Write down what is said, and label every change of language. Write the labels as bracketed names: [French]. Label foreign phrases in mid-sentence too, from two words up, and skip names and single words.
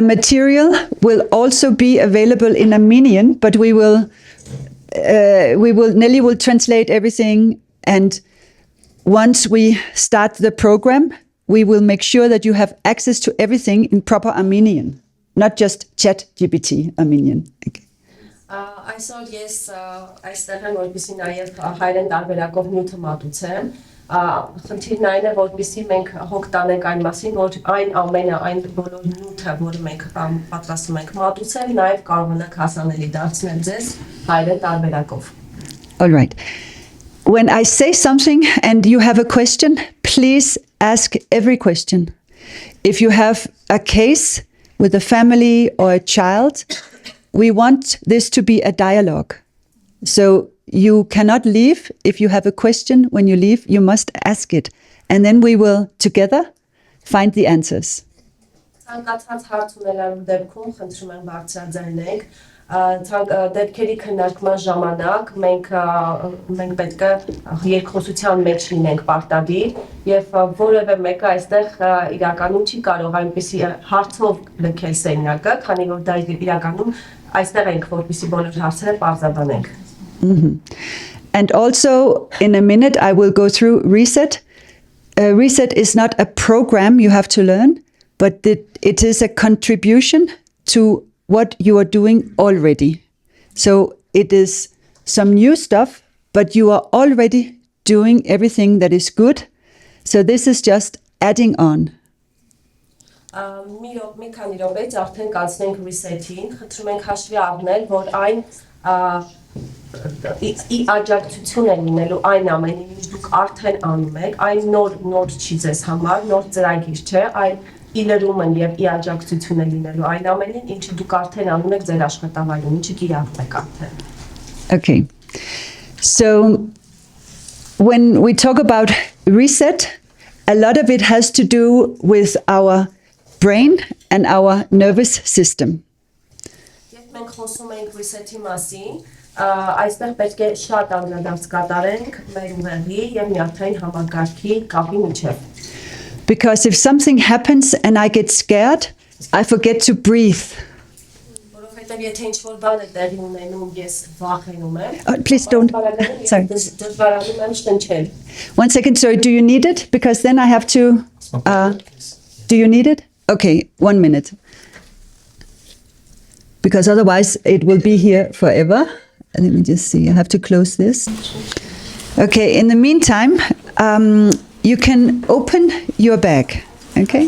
[English] material will also be available in Armenian, but Nelly will translate everything, and once we start the program, we will make sure that you have access to everything in proper Armenian, not just ChatGPT Armenian. Okay. [Armenian] Այսօր ես այստեղ եմ, որպեսզի նաև հայերեն տարբերակով նյութը մատուցեմ։ Խնդիրն այն է, որպեսզի մենք հոգ տանենք այն մասին, որ այն ամենը, այն բոլոր նյութը, որը մենք պատրաստում ենք մատուցել, նաև կարողանանք հասանելի դարձնել ձեզ հայերեն տարբերակով։ [English] All right. When I say something and you have a question, please ask every question. If you have a case with a family or a child, we want this to be a dialogue. So you cannot leave. If you have a question when you leave, you must ask it. And then we will together find the answers. [Armenian] Դեպքերի քննարկման ժամանակ մենք պետք է երկխոսության մեջ լինենք պարտադիր եւ որևէ մեկը այստեղ իրականում չի կարող այնպեսի հարցով լքել սենյակը, քանի որ դա իրականում այստեղ ենք, որպեսզի բոլոր հարցերը պարզաբանենք։ [English] And also, in a minute, I will go through reset. Reset is not a program you have to learn, but it is a contribution to what you are doing already. So it is some new stuff, but you are already doing everything that is good. So this is just adding on. [Armenian] Մի քանի րոպեից արդեն կանցնենք reset-ին, խնդրում ենք հաշվի առնել, որ այն ի աջակցություն է լինելու այն ամենին, ինչ դուք արդեն անում եք, այն նոր չի ձեզ համար, նոր ծրագիր չէ, այն ի լրումն եւ ի աջակցություն է լինելու այն ամենին, ինչը դուք արդեն անում եք ձեր աշխատավայրում, ինչը կիրառում եք արդեն։ [English] Okay. So when we talk about reset, a lot of it has to do with our brain and our nervous system. [Armenian] Երբ մենք խոսում ենք reset-ի մասին, այստեղ պետք է շատ անդրադարձ կատարենք մեր ուղեղի եւ նյարդային համակարգի կապի միջեւ. [English] Because if something happens and I get scared, I forget to breathe. [Armenian] Որովհետեւ եթե ինչ-որ բան է տեղի ունենում, ես վախենում եմ. [English] Please don't. Sorry. [Armenian] Դժվարանում եմ շնչել. [English] 1 second, sorry, do you need it? Because then I have to... do you need it? Okay, 1 minute. Because otherwise it will be here forever. Let me just see, I have to close this. Okay, in the meantime, you can open your bag, okay?